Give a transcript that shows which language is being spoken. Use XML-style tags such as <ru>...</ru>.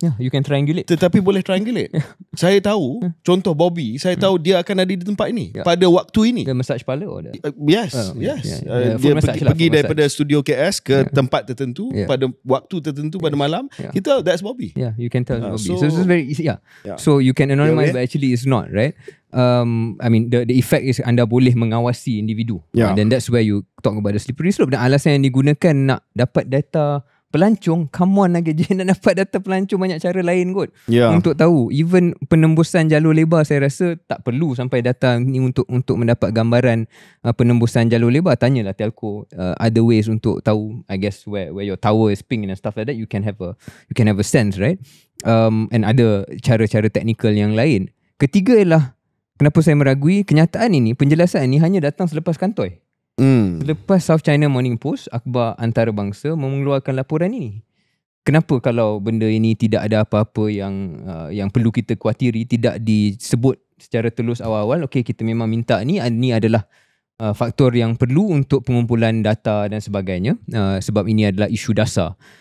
<en>you can triangulate.</en> <ms>Tetapi boleh triangulate. Saya tahu, contoh Bobby, saya tahu dia akan ada di tempat ini pada waktu ini. Dia massage kepala or</ms> <en>yes.</en> <ms>Dia pergi daripada studio KS ke tempat tertentu pada waktu tertentu pada malam.</ms> <en>Kita that's Bobby. Yeah, you can tell Bobby. So it's very easy. So you can anonymize, but actually it's not, right? I mean the effect is</en> <ms>anda boleh mengawasi individu,</ms> <en>and then that's where you talk about the slippery slope.</en> <ms>Dan alasan yang digunakan nak dapat data pelancong,</ms> <en>come on</en> <ms>lagi je, nak dapat data pelancong banyak cara lain kot untuk tahu. Even penembusan jalur lebar, saya rasa tak perlu sampai data ni untuk mendapat gambaran penembusan jalur lebar. Tanyalah telco</ms> <en>other ways</en> <ms>untuk tahu,</ms> <en>I guess where your tower is pinged and stuff like that. You can have a sense, right?</en> <ms>And ada cara-cara teknikal yang lain. Ketiga ialah kenapa saya meragui kenyataan ini, penjelasan ini hanya datang selepas kantoi. Selepas South China Morning Post, akhbar antarabangsa, mengeluarkan laporan ini. Kenapa kalau benda ini tidak ada apa-apa yang perlu kita khawatiri, tidak disebut secara telus awal-awal, okey kita memang minta ni adalah faktor yang perlu untuk pengumpulan data dan sebagainya, sebab ini adalah isu dasar.</ms>